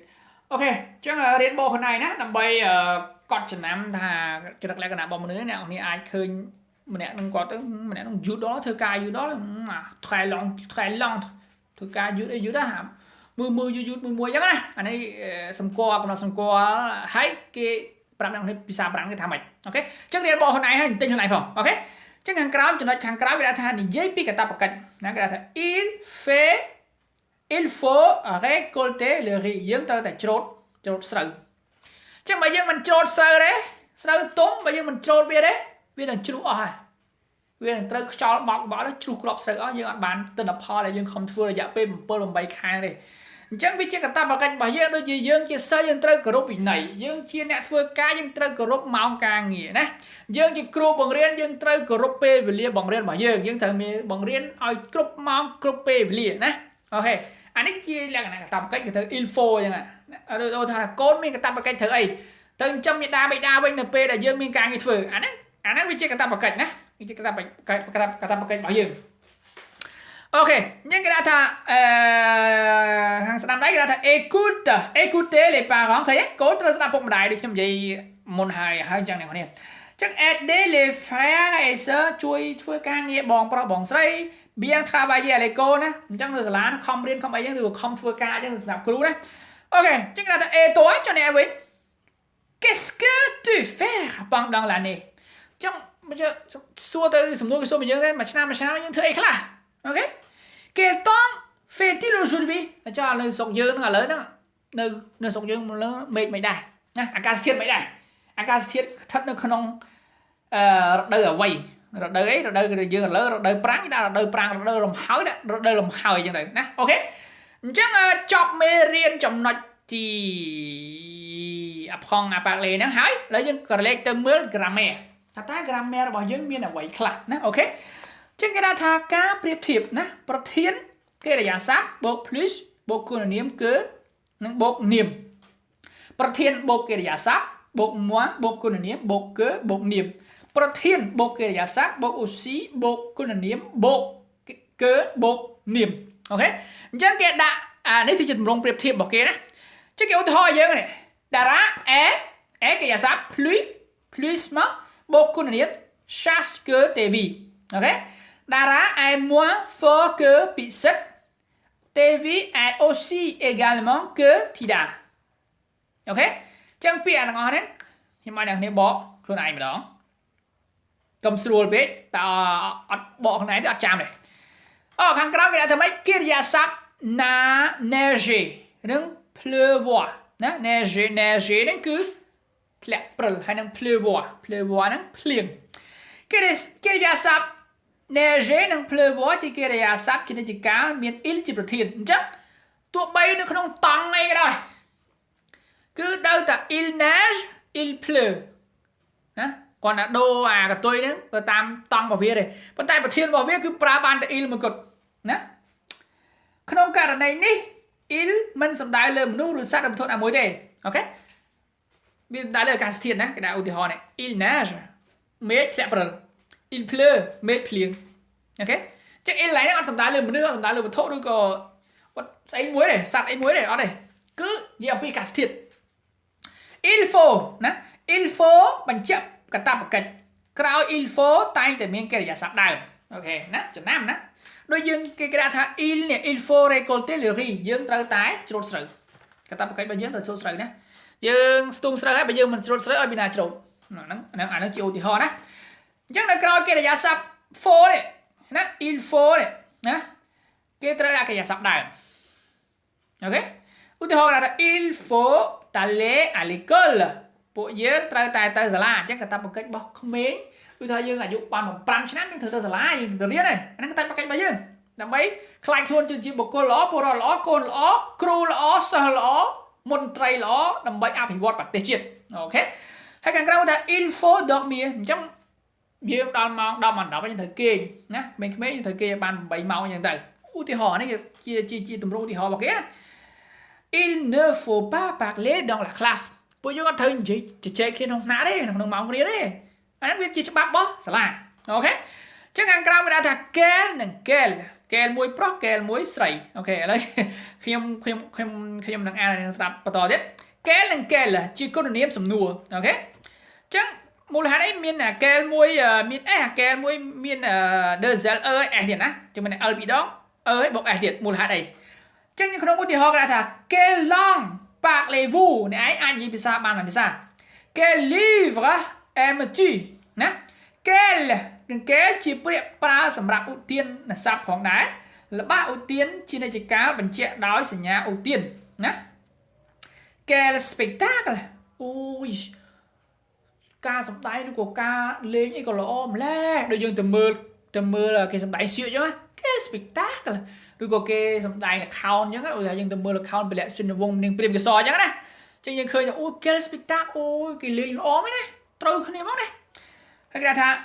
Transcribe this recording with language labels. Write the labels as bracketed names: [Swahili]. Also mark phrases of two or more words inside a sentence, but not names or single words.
[Khmer] អូខេអញ្ចឹងរៀនបកខ្លួនឯងណាដើម្បីកត់ចំណាំថាចរិតលក្ខណៈរបស់មនុស្សអ្នកនរគ្នាអាចឃើញម្នាក់នឹងគាត់ទៅម្នាក់នឹងយូរដល់ធ្វើការយូរដល់ថ្លៃឡងធ្វើការយូរអីយូរដែរមើលយូរមួយអញ្ចឹងណាអានេះសម្គាល់កំណត់សម្គាល់ហើយគេប្រាប់អ្នកនេះភាសាប្រាំងគេថាម៉េចអូខេអញ្ចឹងរៀនបកខ្លួនឯងហើយទិញខ្លួនឯងផងអូខេអញ្ចឹងខាងក្រោមចំណុចខាងក្រោមគេថានិយាយពីកាតព្វកិច្ចណាគេថា [French] il faut récolter le riz [Khmer] យើងត្រូវតែច្រូតស្រូវអញ្ចឹងបើយើងមិនច្រូតស្រូវទេស្រូវទុំបើយើងមិនច្រូតវាទេវានឹងជ្រុះអស់ហើយវានឹងត្រូវខ្យល់បក់ទៅជ្រុះគ្រាប់ស្រូវអស់យើងអត់បានទិន្នផលដែលយើងខំធ្វើរយៈពេល7-8 ខែទេអញ្ចឹងវាជាកាតព្វកិច្ចរបស់យើងដូចជាយើងជាសិស្សយើងត្រូវគោរពវិន័យយើងជាអ្នកធ្វើការយើង ត្រូវគោរពម៉ោងការងារណាយើងជាគ្រូបង្រៀនយើងត្រូវគោរពពេលវេលាបង្រៀនរបស់យើងត្រូវមានបង្រៀនឲ្យគ្រប់ម៉ោងគ្រប់ពេលវេលាណាអូខេអានេះជាលក្ខណៈកាតព្វកិច្ចគេត្រូវ [French] il faut [Khmer] អញ្ចឹងដូចថាកូនមានកាតព្វកិច្ចធ្វើអីទៅចិញ្ចឹមមេដាបិតាវិញនៅ ពេលដែលយើងមានការងារធ្វើអាហ្នឹងវាជាកាតព្វកិច្ចណាវាជាកាតព្វកិច្ចរបស់យើងអូខេយើងគេថាខាងស្ដាំដៃគេថា [French] écoutez les parents [Khmer] ឃើញកូនត្រូវស្ដាប់ពុកម្ដាយដូចខ្ញុំនិយាយមុនហើយអញ្ចឹង អ្នកនរគ្នាអញ្ចឹង [French] aider les frères et sœurs [Khmer] ជួយធ្វើការងារបងប្រុសបងស្រី [French] bien travailler à l'école [Khmer] ណាអញ្ចឹងនៅសាលាខំរៀនខំអីអញ្ចឹងឬខំ ធ្វើការអញ្ចឹងសម្រាប់គ្រូណាអូខេអញ្ចឹងគេថា [French] et toi [Khmer] ចុះអ្នកវិញ [French] qu'est-ce que tu fais pendant l'année [Khmer] អញ្ចឹងសួរទៅសំណួរគេសួ រមកយើងទេមួយឆ្នាំយើងធ្វើអីខ្លះអូខេ [French] quel temps fait-il aujourd'hui [Khmer] ចុះនៅស្រុកយើងហ្នឹងឥឡូវហ្នឹងនៅស្រុកយើងលើមេឃមិនដែរណាអាកាសធាតុមិនដែរអាកាសធាតុស្ថិតនៅក្នុងរដូវអ្វីរដូវអីរដូវយើងឥឡូវរដូវប្រាំងដាក់រដូវប្រាំងរដូវរំហើយដាក់រដូវរំហើយអញ្ចឹងទៅណាអូខេអញ្ចឹងចប់មេរៀនចំណុចទី [French] apprendre à parler [Khmer] ហ្នឹងហើយឥឡូវយើងក៏លេខទៅមើល grammaire ថាតើ grammaire របស់យើងមានអ្វីខ្លះណាអូខេអញ្ចឹងគេថាការប្រៀបធៀបណាប្រធានកិរិយាសព្ទបូក plus បូកគុណនាមគឺនិងបូកនាមប្រធានបូកកិរិយាសព្ទបូក moi បូកគុណនាមបូក que បូកនាមប្រធានបូកកិរិយាសព្ទបូក aussi បូកគុណនាមបូក que បូកនាមអូខេអញ្ចឹងគេដាក់នេះគឺជាទម្រង់ប្រៀបធៀបរបស់គេណាអញ្ចឹងគេឧទាហរណ៍យើងនេះតារា est កិរិយាសព្ទ plus មកបូកគុណនាម [French] chasse que tv [Khmer] អូខេតារា [French] est moins fort que Pixet tv est aussi également que Tida [Khmer] អូខេអញ្ចឹងពាក្យទាំងអស់នេះខ្ញុំឲ្យអ្នកគ្នាបកខ្លួនឯងម្ដងកុំស្រួលពេកតើអត់បកខ្លួនឯងទៅអត់ចាំទេខាងក្រោមគេថាម៉េចកិរិយាសព្ទ neiger និង pleuvoir ណា neiger ហ្នឹងគឺធ្លាក់ព្រិលហើយនឹង pleuvoir ហ្នឹងភ្លៀងកិរិយាសព្ទ neiger និង pleuvoir ជាកិរិយាសព្ទជានិច្ចកាលមាន il ជាប្រធានអញ្ចឹង ទោះបីនៅក្នុងតង់អីក៏ដោយគឺដល់តែ [French] il neige il pleut [Khmer] ណាគាត់ណាដូរអាកតុយហ្នឹងទៅតាមត ង់របស់វាទេប៉ុន្តែប្រធានរបស់វាគឺប្រើបានតែ il មួយគត់ណាក្នុងករណីនេះ il មិនសំដៅលើមនុស្សឬសត្វឬវត្ថុណាមួយទេអូខេវាសំដៅលើអាកាសធាតុណាគេដាក់ឧទាហរណ៍នេះ [French] il neige [Khmer] មេឃធ្លាក់ព្រិល [French] il pleut [Khmer] មេឃភ្លៀងអូខេចឹង il ឡើងហ្នឹងអត់សំដៅលើមនុស្សអត់សំដៅលើវត្ថុឬក៏ស្អីមួយទេសត្វអីមួយទេអត់ទេគឺនិយាយអំពីអាកាសធាតុ [French] il faut [Khmer] ណា [French] il faut [Khmer] បញ្ជាក់កាតព្វកិច្ចក្រោយ [French] il faut [Khmer] តែងតែមានកិរិយាសព្ទដើមអូខេណាចំណាំណាដូចយើងគេគេថា il នេះ [French] il faut récolter le riz [Khmer] យើងត្រូវតែច្រូតស្រូវកាតព្វកិច្ចរបស់យើង ត្រូវច្រូតស្រូវណាយើងស្ទូងស្រូវហើយបើយើងមិនច្រូតស្រូវឲ្យពីណាច្រូតហ្នឹងអាហ្នឹងជាឧទាហរណ៍ណាអញ្ចឹងនៅក្រោយកិរិយាសព្ទ faut នេះណា [French] il faut [Khmer] នេះណាគេត្រូវដាក់កិ រិយាសព្ទដើមអូខេឧទាហរណ៍ថា [French] il faut aller à l'école [Khmer] ពួកយើងត្រូវតែទៅសាលាអញ្ចឹងកាតព្វកិច្ចរបស់ក្មេងគឺ ថាយើងអាយុបាន5ឆ្នាំយើងត្រូវទៅសាលាយើងទៅរៀនហើយអាហ្នឹងកាតព្វកិច្ចរបស់យើងដើម្បីខ្លាចខ្លួនជាបុគ្គលល្អពលរដ្ឋល្អកូនល្អគ្រូល្អសិស្សល្អមន្ត្រីល្អដើម្បីអភិវឌ្ឍប្រទេសជាតិអូខេហើយខាងក្រៅថា [French] il faut dormir [Khmer] អញ្ចឹងយើងដល់ម៉ោង10ម៉ោង10យើងត្រូវគេងណាក្មេងៗយើងត្រូវគេងបាន8ម៉ោងអញ្ចឹងទៅឧទាហរណ៍នេះជាទម្រង់ឧទាហរណ៍របស់គេណា [French] il ne faut pas parler dans la classe [Khmer] ពួកយើងអត់ត្រូវនិយាយជជែកគ្នាក្នុងថ្នាក់ទេក្នុងម៉ោងរៀនទេអាហ្នឹងវាជាច្បាប់របស់សាលាអូខេចឹងខាងក្រោមគេដាក់ថា quel និង [French] quel quel [Khmer] មួយប្រុស quel មួយស្រីអូខេឥឡូវខ្ញុំនឹងអាននឹងស្ដាប់បន្តទៀត quel និង quel ជាគុណនាមសំណួរអូ ខេចឹងមូលហេតុអីមាន quel មួយមាន s quel មួយមាន [French] deux l e s [Khmer] ទៀតណាចឹងមាន l ពីរដង e បូក s ទៀតមូលហេតុអីចឹងក្នុងឧទាហ រណ៍គេថា [French] quelle langue parlez-vous [Khmer] អ្នកឯងអាចនិយាយភាសាបានមួយភាសា [French] quel livre aimes-tu [Khmer] ណា quel និង quel ជាពាក្យប្រើសម្រាប់ឧទាន ស័ព្ទផងដែរល្បះឧទានជានិច្ចកាលបញ្ជាក់ដោយសញ្ញាឧទានណា [French] quel spectacle [Khmer] អូយការសម្ដែងឬក៏ការលេងអីក៏ល្អម្ល៉េះដូចយើងទៅមើលគេសម្ដែងសៀកអញ្ចឹងណា [French] quel spectacle [Khmer] ឬក៏គេសម្ដែងល្ខោនអញ្ចឹងឧទាហរណ៍យើងទៅមើលល្ខោនពលៈសិនវងនាងព្រាមកសអញ្ចឹងណាចឹងយើងឃើញថាអូ [French] quel spectacle [Khmer] អូយគេលេងល្អមែនណាត្រូវគ្នាមកណាហើយគេថា